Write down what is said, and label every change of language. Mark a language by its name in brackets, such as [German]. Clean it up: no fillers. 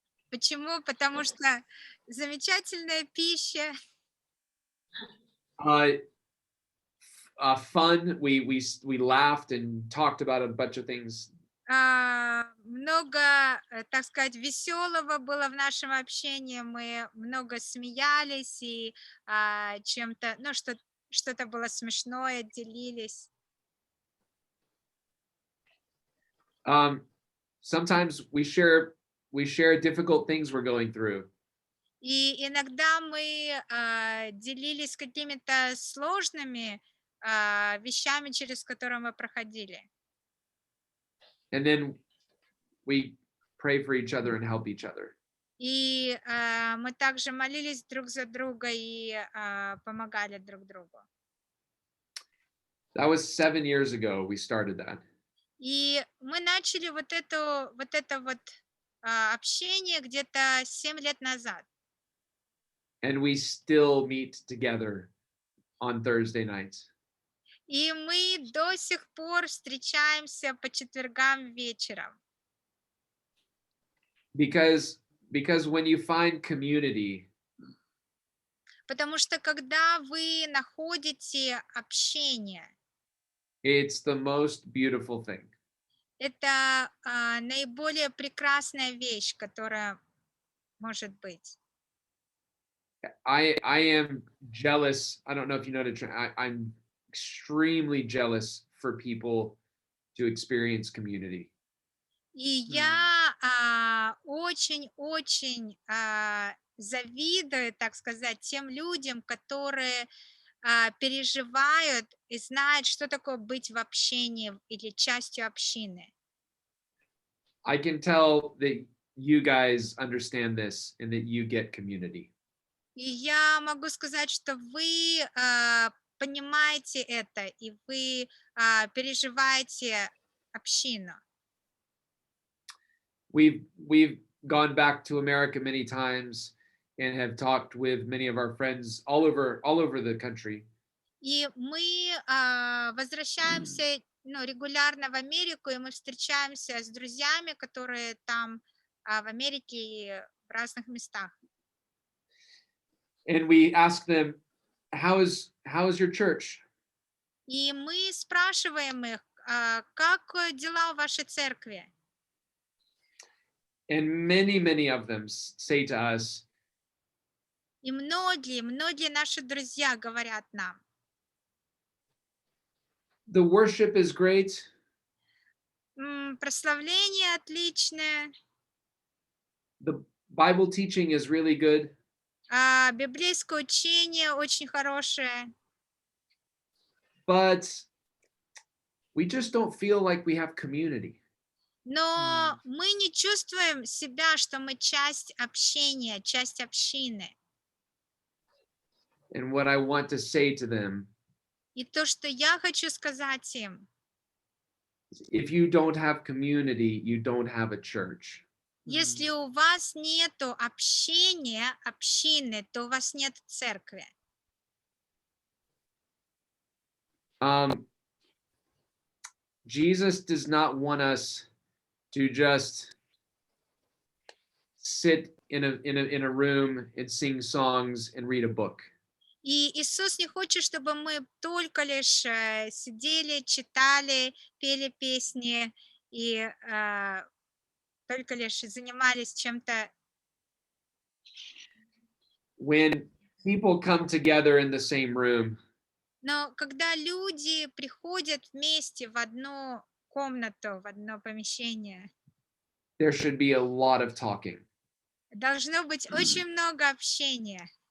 [Russian] Почему? Потому что замечательная пища. [English] Fun. We laughed and talked about a bunch of things. [Russian] Много, так сказать, веселого было в нашем общении. Мы много смеялись и чем-то, ну, что-то было смешное, делились. [English] Sometimes we share difficult things we're going through. [Russian] И иногда мы делились какими-то сложными вещами, через которые мы проходили. [English] And then we pray for each other and help each other. [Russian] И мы также молились друг за друга и помогали друг другу. [English] That was 7 years ago we started that. [Russian] И мы начали вот это общение где-то 7 лет назад. [English] And we still meet together on Thursday nights. [Russian] И мы до сих пор встречаемся по четвергам вечером. [English] Because when you find community, [Russian] Потому что когда вы находите общение, [English] it's the most beautiful thing. [Russian] это наиболее прекрасная вещь, которая может быть. [English] I am jealous. I don't know if you know I'm extremely jealous for people to experience community. [Russian] И я очень-очень завидую, так сказать, тем людям, которые переживают и знают, что такое быть в общении или частью общины. [English] I can tell that you guys understand this and that you get community. [Russian] И я могу сказать, что вы понимаете это, и вы переживаете общину. [English] We've gone back to America many times and have talked with many of our friends all over the country. [Russian] И мы возвращаемся регулярно в Америку, и мы встречаемся с друзьями, которые там в Америке и в разных местах. [English] And we ask them, how is your church? [Russian] И мы спрашиваем их, как дела у вашей церкви? [English] And many of them say to us, [Russian] И многие наши друзья говорят нам: [English] the worship is great. [Russian] Прославление отличное. [English] The Bible teaching is really good. [Russian] Библейское учение очень хорошее. [English] But we just don't feel like we have community. [Russian] Но мы не чувствуем себя, что мы часть общения, часть общины. [English] And what I want to say to them, [Russian] И то, что я хочу сказать им: [English] if you don't have community, you don't have a church. [Russian] если у вас нету общения, общины, то у вас нет церкви. [English] Jesus does not want us to just sit in a room and sing songs and read a book. [Russian] И Иисус не хочет, чтобы мы только лишь сидели, читали, пели песни и только лишь занимались чем-то. [English] When people come together in the same room, [Russian] Но когда люди приходят вместе в одну комнату, в одно помещение, [English] there should be a lot of talking [Russian] должно быть очень много общения,